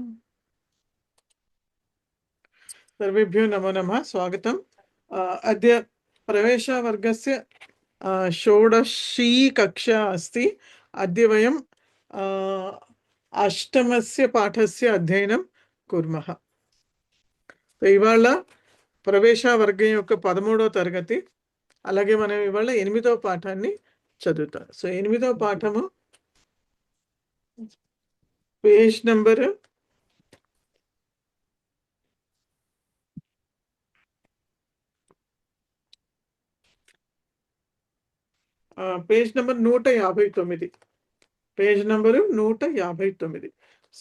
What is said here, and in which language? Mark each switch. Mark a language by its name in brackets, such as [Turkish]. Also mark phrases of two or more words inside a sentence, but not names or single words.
[Sanskrit] सर्वेभ्यो नमो नमः स्वागतम् अद्य प्रवेशवर्गस्य षोडशी कक्षा अस्ति अद्य वयं अष्टमस्य पाठस्य अध्ययनं कुर्मः [Telugu] ఇవాళ ప్రవేశవర్గం యొక్క 13వ తరగతి అలాగే మనం ఇవాళ 8వ పాఠాన్ని చదువుతాం సో 8వ పాఠము [English] page number page number 159 page number 159 so